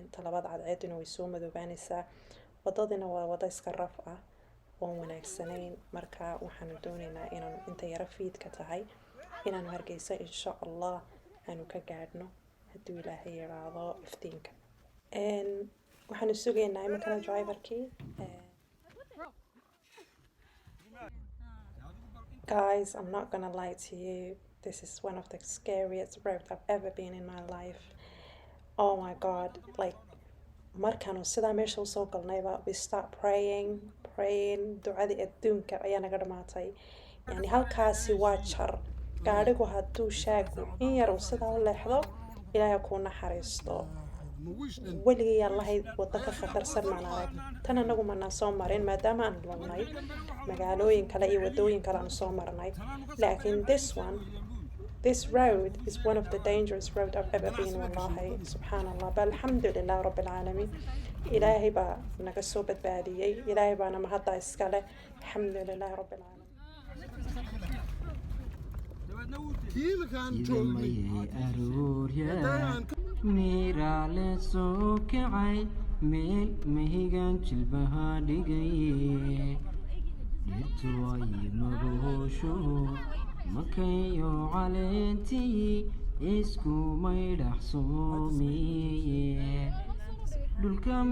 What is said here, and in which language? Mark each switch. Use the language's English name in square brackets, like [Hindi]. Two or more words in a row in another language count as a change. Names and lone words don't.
[Somali] Talabada cadceeduna way soo madoobaanaysaa, wadadina waa wada iska raf ah oon wanaagsanayn, marka waxaanu doonaynaa inaanu inta yara fiidka tahay inaanu Hargeysa [Arabic] إن شاء الله [Somali] aanu ka gaadhno hadduu ilaahay yiraahdo iftiinka. waxaanu sugaynaa iminkana driverkii. [English] Guys, I'm not gonna lie to you, this is one of the scariest roads I've ever been in my life. Oh my god, like [Somali] markaanu sidaa meesha usoo galnayba [English] we start praying [Somali] ducadii adduunka ayaa naga dhamaatay. Yani halkaasi waa jar, gaadhigu hadduu shaagu in yar uu sidaa u leexdo ilaahay kuu naxariisto. weligay allahay waddo ka khatarsan maan arag. tan anagu manaan soo marin maadaama aan lugnay magaalooyin kale iyo waddooyin kale aan soo marnay, laakiin [English] this road is one of the dangerous road I've ever been. [Arabic] والله سبحان الله, bal الحمد لله رب العالمين, [Somali] ilaahay baa naga soo badbaadiyey, ilaahay baana mahadda iskale, [Arabic] الحمد لله رب العالمين. [Somali] miiraale soo kacay meel mahigan jilbaha dhigay dhirtu ay magoosho makayo caleentii isku maydhax soomiye dhulka